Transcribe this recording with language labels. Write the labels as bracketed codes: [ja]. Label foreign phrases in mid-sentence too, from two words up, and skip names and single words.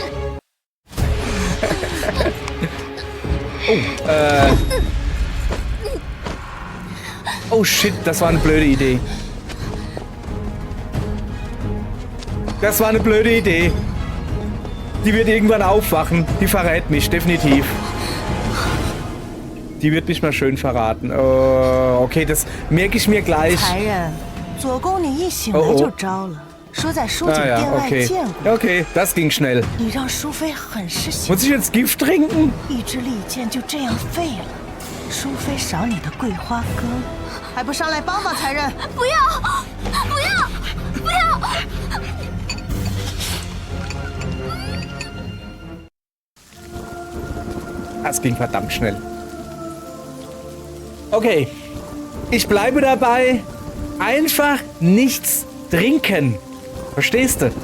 [de] Oh shit, das war eine blöde Idee. Das war eine blöde Idee. Die wird irgendwann aufwachen. Die verrät mich, definitiv. Die wird mich mal schön verraten. Okay, das merke ich mir gleich. [zh] 才人，左公你一醒来就招了，说在书景殿外见过。 [de] Okay, das ging schnell. [zh] 你让淑妃很是心 [de] Muss ich jetzt Gift trinken? [zh] 一支利剑就这样废了，淑妃赏你的桂花羹，还不上来帮帮才人？不要，不要，不要！ [de] Das ging verdammt schnell. Okay, ich bleibe dabei. Einfach nichts trinken. Verstehst du?